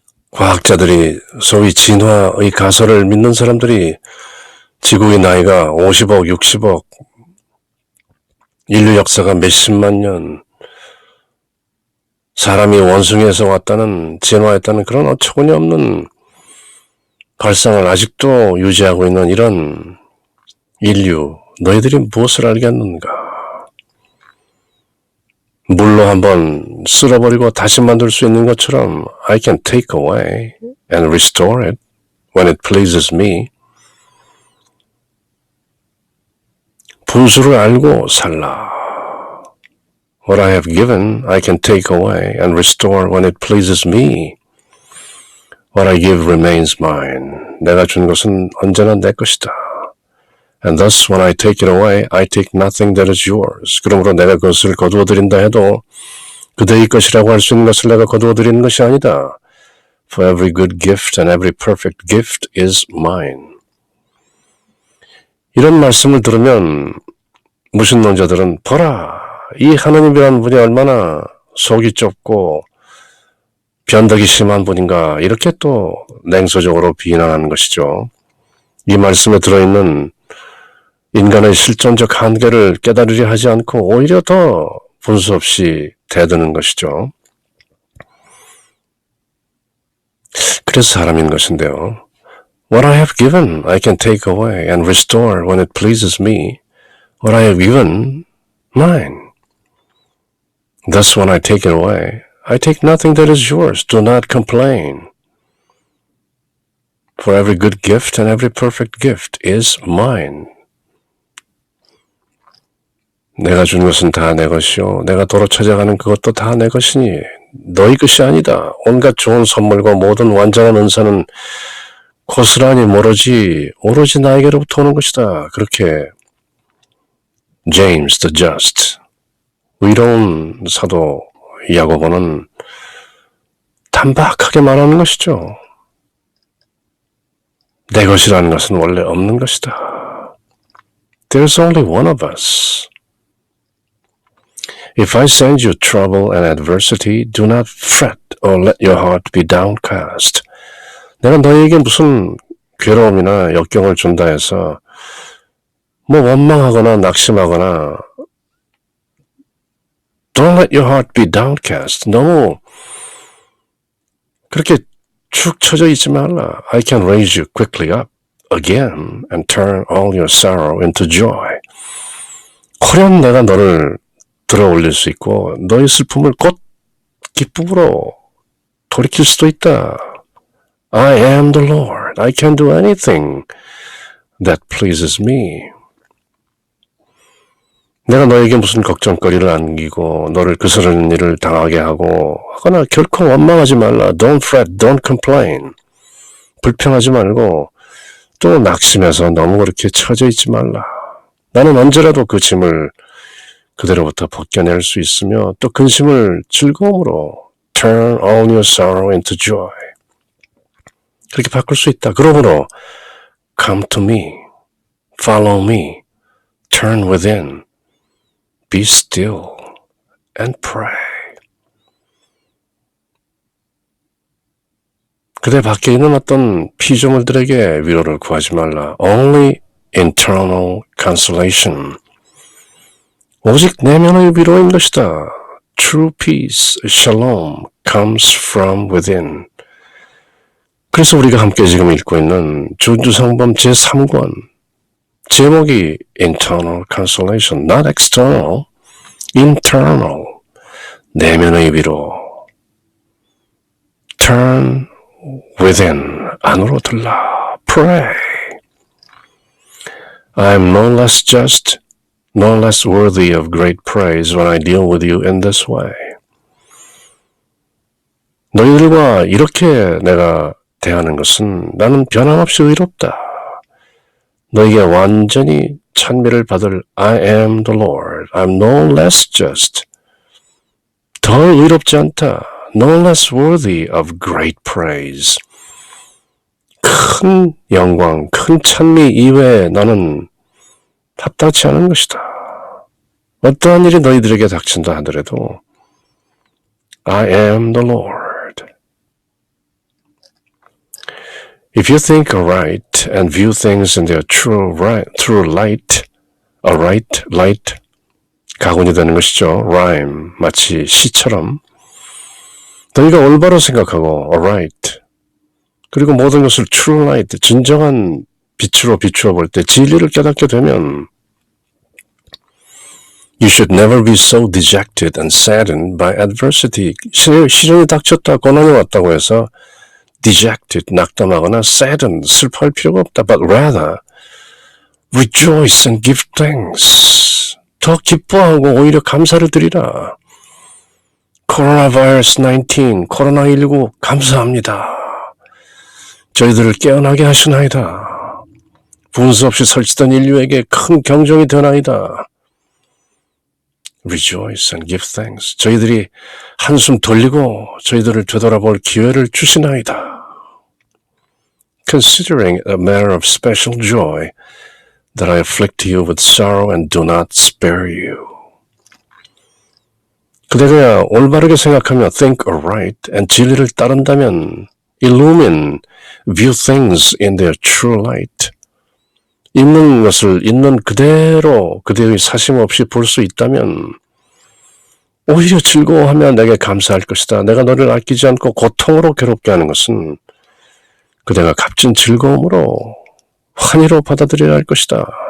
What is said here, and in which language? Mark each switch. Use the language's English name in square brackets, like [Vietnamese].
[Korean] 과학자들이 소위 진화의 가설을 믿는 사람들이 지구의 나이가 50억, 60억, 인류 역사가 몇십만 년, 사람이 원숭이에서 왔다는, 진화했다는 그런 어처구니 없는 발상을 아직도 유지하고 있는 이런 인류, 너희들이 무엇을 알겠는가? 물로 한번 쓸어버리고 다시 만들 수 있는 것처럼 [English] I can take away and restore it when it pleases me. [Korean] 분수를 알고 살라. [English] What I have given, I can take away and restore when it pleases me. What I give remains mine. [Korean] 내가 준 것은 언제나 내 것이다. [English] And thus when I take it away, I take nothing that is yours. [Korean] 그러므로 내가 그것을 거두어드린다 해도 그대의 것이라고 할 수 있는 것을 내가 거두어드리는 것이 아니다. [English] For every good gift and every perfect gift is mine. [Korean] 이런 말씀을 들으면 무신론자들은 보라, 이 하나님이라는 분이 얼마나 속이 좁고 변덕이 심한 분인가, 이렇게 또 냉소적으로 비난하는 것이죠. 이 말씀에 들어있는 인간의 실존적 한계를 깨달으려 하지 않고 오히려 더 분수 없이 대드는 것이죠. 그래서 사람인 것인데요. [English] What I have given, I can take away and restore when it pleases me. What I have given, mine. Thus when I take it away, I take nothing that is yours. Do not complain. For every good gift and every perfect gift is mine. [Korean] 내가 준 것은 다 내 것이요. 내가 도로 찾아가는 그것도 다 내 것이니 너희 것이 아니다. 온갖 좋은 선물과 모든 완전한 은사는 고스란히 오로지 나에게로부터 오는 것이다. 그렇게 James the Just, 의로운 사도 야고보는 단박하게 말하는 것이죠. 내 것이라는 것은 원래 없는 것이다. [English] There's only one of us. If I send you trouble and adversity, do not fret or let your heart be downcast. [Korean] 내가 너희에게 무슨 괴로움이나 역경을 준다 해서 원망하거나 낙심하거나 [English] Don't let your heart be downcast. [Korean] 너무 그렇게 축 처져 있지 말라. [English] I can raise you quickly up again and turn all your sorrow into joy. [Korean] 호련 내가 너를 들어 올릴 수 있고 너의 슬픔을 곧 기쁨으로 돌이킬 수도 있다. [English] I am the Lord. I can do anything that pleases me. [Korean] 내가 너에게 무슨 걱정거리를 안기고 너를 그스르는 일을 당하게 하거나 결코 원망하지 말라. [English] Don't fret, don't complain. [Korean] 불평하지 말고 또 낙심해서 너무 그렇게 처져 있지 말라. 나는 언제라도 그 짐을 그대로부터 벗겨낼 수 있으며 또 근심을 즐거움으로 [English] turn all your sorrow into joy. [Korean] 그렇게 바꿀 수 있다. 그러므로 [English] come to me, follow me, turn within, be still and pray. [Korean] 그대 밖에 있는 어떤 피조물들에게 위로를 구하지 말라. [English] Only internal consolation. [Korean] 오직 내면의 위로인 것이다. [English] True peace, shalom, comes from within. [Korean] 그래서 우리가 함께 지금 읽고 있는 준주성범 제3권 제목이 [English] internal consolation, not external, internal, [Korean] 내면의 위로. [English] Turn within, [Korean] 안으로 들라. [English] Pray. I am no less just, no less worthy of great praise when I deal with you in this way. [Korean] 너희들과 이렇게 내가 대하는 것은 나는 변함없이 의롭다. 너희에게 완전히 찬미를 받을 [English] I am the Lord. I'm no less just. [Korean] 더 의롭지 않다. [English] No less worthy of great praise. [Korean] 큰 영광, 큰 찬미 이외에 나는 합당치 않은 것이다. 어떠한 일이 너희들에게 닥친다 하더라도 [English] I am the Lord. If you think aright and view things in their true light, a right light, [Korean] 가군이 되는 것이죠. [English] rhyme, [Korean] 마치 시처럼. 너희가 올바로 생각하고 [English] aright, [Korean] 그리고 모든 것을 [English] true light, [Korean] 진정한 빛으로 비추어 볼 때 진리를 깨닫게 되면 [English] You should never be so dejected and saddened by adversity. [Korean] 시련이 닥쳤다, 고난이 왔다고 해서 [English] dejected, [Korean] 낙담하거나 [English] saddened, [Korean] 슬퍼할 필요가 없다. [English] But rather, rejoice and give thanks. [Korean] 더 기뻐하고 오히려 감사를 드리라. Coronavirus 19, 코로나19 감사합니다. 저희들을 깨어나게 하시나이다. 분수 없이 설치던 인류에게 큰 경종이 되나이다. [English] Rejoice and give thanks. [Korean] 저희들이 한숨 돌리고 저희들을 되돌아볼 기회를 주시나이다. [English] Considering a matter of special joy that I afflict you with sorrow and do not spare you. [Korean] 그대가 올바르게 생각하며 [English] think aright and [Korean] 진리를 따른다면 [English] illumine, view things in their true light. [Korean] 있는 것을 있는 그대로 그대의 사심 없이 볼 수 있다면 오히려 즐거워하며 내게 감사할 것이다. 내가 너를 아끼지 않고 고통으로 괴롭게 하는 것은 그대가 값진 즐거움으로 환희로 받아들여야 할 것이다.